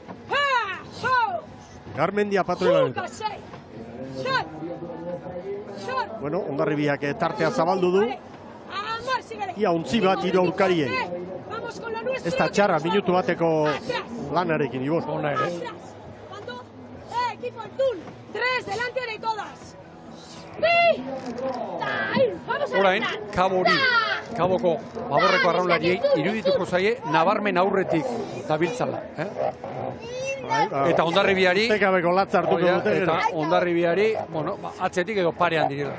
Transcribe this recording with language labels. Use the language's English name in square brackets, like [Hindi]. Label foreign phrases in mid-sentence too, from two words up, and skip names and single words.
[Basque] Garmendia patroilanetan. Bueno, Hondarribiak tartea zabaldu du. Ia ontzi bat 3 aurkariei. Ez da txarra, minutu bateko lanarekin, Ibor. Ona ere. [Spanish] Equipo azul, 3 delante de todas. [Basque] Orain, Kaboko Baborreko arraunlariei irudituko zaie nabarmen aurretik dabiltzala. Eta Hondarribiari, eta Hondarribiari, atzetik edo parean direla.